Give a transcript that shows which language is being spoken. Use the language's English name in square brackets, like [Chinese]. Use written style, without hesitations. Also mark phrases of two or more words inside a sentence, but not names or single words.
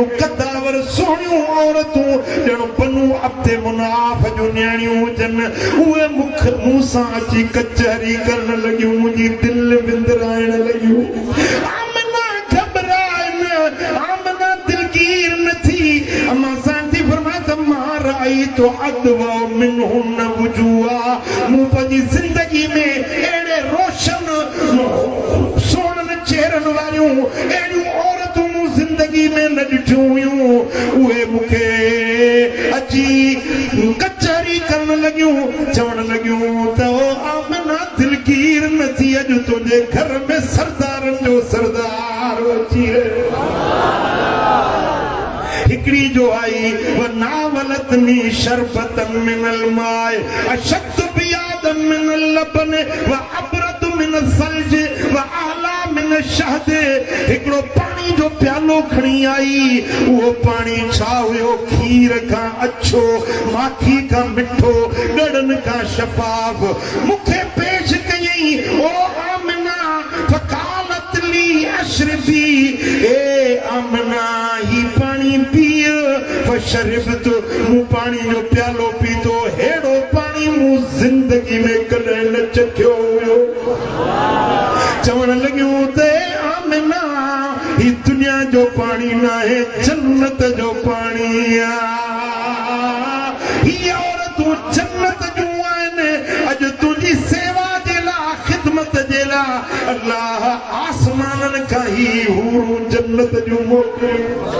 [Sindhi] कदावर सुहिणियूं औरतूं ॼण बनू अब्दे मुनाफ जूं नियाणियूं हुजनि उहे मूं सां अची कचहरी करण लॻियूं मुंहिंजी दिलि विंदराइण लॻियूं आमना घबराए न आमना दिलगीर न थी अम्मा सांती फरमाए त मां [Arabic] رأيت أضوأ منهن وجوها [Sindhi] मूं पंहिंजी ज़िंदगी में अहिड़े रोशन सोननि चेहरनि वारियूं अहिड़ियूं औरतूं मूं ज़िंदगी में न ॾिठियूं हुयूं उहे मूंखे अची कचहरी करण लॻियूं चवण लॻियूं त ओ आमना दिलगीर न थी अॼु तुंहिंजे घर में सरदारनि जो सरदार अची हिकड़ी जो आई [Arabic] و ناولتني شربة من الماء أشد بياضا من اللبن و أبرد من الثلج و أحلى من الشهد [Sindhi] हिकड़ो पानी जो प्यालो खणी आई वो पानी छा हुयो खीर का अच्छो माखी का मिठो गड़न का शफाफ मुखे पेश कयई ओ आमना [Arabic] فقالت لي اشربي [Sindhi] ए आमना ही पानी पिय फशरबत मूं पानी जो प्यालो पीतो हेड़ो पानी मूं जिंदगी में कॾहिं न चखियो हुयो चवण लॻियूं त आमना ही दुनिया जो पानी न आहे जन्नत जो पानी ही औरतूं जन्नत जूं आहिनि अॼु तुंहिंजी सेवा जे लाइ ख़िदमत जे लाइ अल्लाह आसमाननि खां ही हूरूं जन्नत जूं मोकिलियूं